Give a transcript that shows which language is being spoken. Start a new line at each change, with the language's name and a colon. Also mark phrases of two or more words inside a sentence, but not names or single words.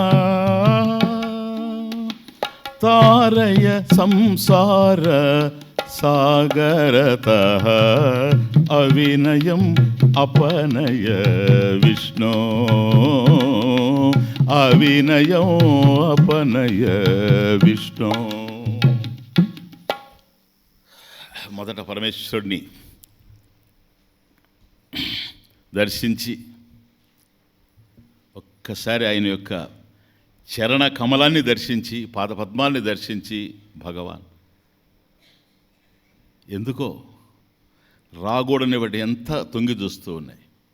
Sanskrit: तारय संसार सागरतः अविनयम् अपनय विष्णु अविनयम् अपनय विष्णु
Telugu: మొదట పరమేశ్వరుడిని దర్శించి ఒక్కసారి ఆయన యొక్క చరణ కమలాన్ని దర్శించి పాదపద్మాల్ని దర్శించి భగవాన్ ఎందుకో రాగూడని వాటి ఎంత తొంగి చూస్తూ ఉన్నాయి.